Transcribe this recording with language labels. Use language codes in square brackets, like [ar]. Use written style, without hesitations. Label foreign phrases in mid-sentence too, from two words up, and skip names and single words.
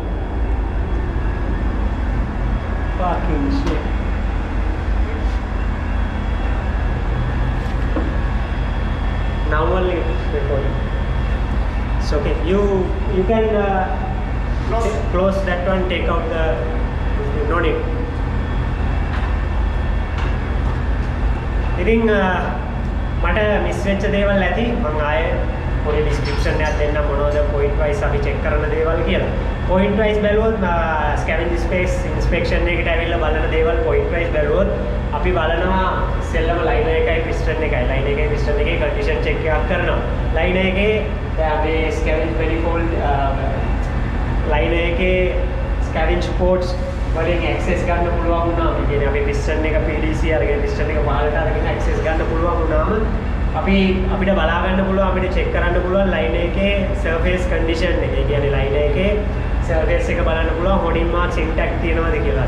[en] Fucking shit. Now only it's recording. It's okay. You can close that one. Take out the no need. [si] ඉතින් මට මිස් වෙච්ච දේවල් ඇති. මම ආයේ පොඩි description එකක් දෙන්න මොනවද [en] point wise [si] අපි check කරන දේවල් කියලා. [en] point wise [si] බැලුවොත් [en] scavenge space inspection [si] එකට ඇවිල්ලා බලන දේවල් [en] point wise [si] බැලුවොත් අපි බලනවා ඉස්සෙල්ලම liner එකයි piston එකයි. liner එකයි piston එකේ [en] condition check [si] එකක් කරනවා. liner එකේ දැන් මේ [en] scavenge manifold [si] ලයිනර් එකේ [en] scavenge ports [si] වලින් ඇක්සස් ගන්න පුළුවන් වුණාම, ඒ කියන්නේ අපි පිස්ටන් එක PDC අරගෙන පිස්ටන් එක පහළට අරගෙන ඇක්සස් ගන්න පුළුවන් වුණාම අපිට බලා ගන්න පුළුවන්, අපිට චෙක් කරන්න පුළුවන් ලයිනර් එකේ [en] surface condition [si] එක. ඒ කියන්නේ ලයිනර් එකේ සර්ෆේස් එක බලන්න පුළුවන් [en] honing marks intact [si] තියෙනවද කියලා.